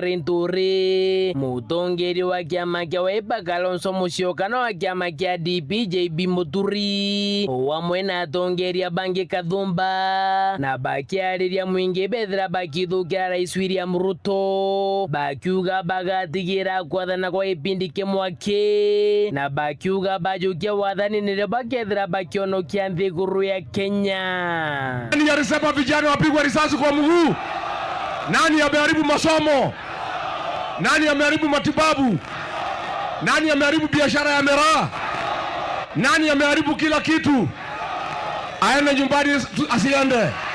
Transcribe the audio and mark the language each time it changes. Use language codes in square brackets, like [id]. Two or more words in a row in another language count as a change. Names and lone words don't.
[mer] Linturi, mutongeri wa kiama kia Wiper Kalonzo Musyoka na wa kiama kia DP JB Muturi, wamwe na tongeria bangi Kathumba na bakiariria mwingi bethira baki thukira rais William Ruto bakiuga bagatigira kwathana kwa ipindi kimwaki na bakiuga bajukia wathani nire bakethira bakionokia nthiguru ya Kenya. [sw] Nani alisema vijana wapigwa risasi kwa mguu? Nani ameharibu masomo? Nani ameharibu matibabu? Nani ameharibu biashara ya miraa? Nani ameharibu kila kitu? Aende nyumbani asiende.